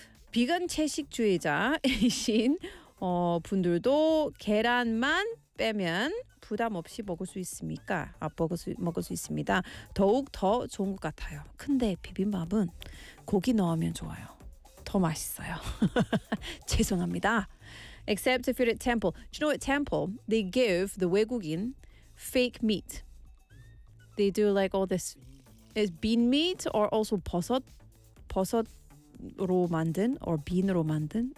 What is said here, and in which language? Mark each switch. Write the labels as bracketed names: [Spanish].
[Korean] 비건 채식주의자이신 분들도 계란만 빼면 부담 없이 먹을 수 있습니까? 먹을 수 있습니다. 더욱 더 좋은 것 같아요. 근데 비빔밥은 고기 넣으면 좋아요. 더 맛있어요. 죄송합니다. [English] Except if you're at temple. Do you know at temple, they give the 외국인 fake meat. They do like all this. It's bean meat or also 버섯. [Korean] 버섯으로 만든 or 빈으로 만든.